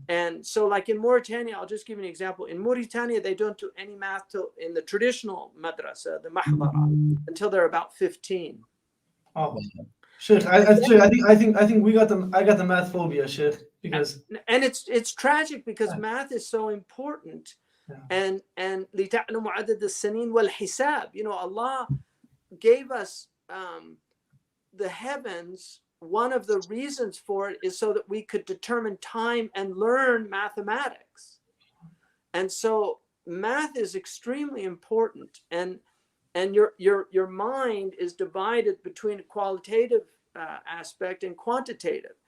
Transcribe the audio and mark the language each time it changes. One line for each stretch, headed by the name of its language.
English: And so like in Mauritania, I'll just give you an example. In Mauritania, they don't do any math till in the traditional madrasa, the mahdara, until they're about 15. Oh, Sheikh, I think I got the math phobia, Sheikh, because and it's tragic, because math is so important. Yeah.
Arabic: And لِتَعْلَمُوا عَدَدَ السِّنِينَ وَالْحِسَابِ.
English: You know, Allah gave us the heavens. One of the reasons for it is so that we could determine time and learn mathematics. And so math is extremely important. And your mind is divided between a qualitative aspect and quantitative.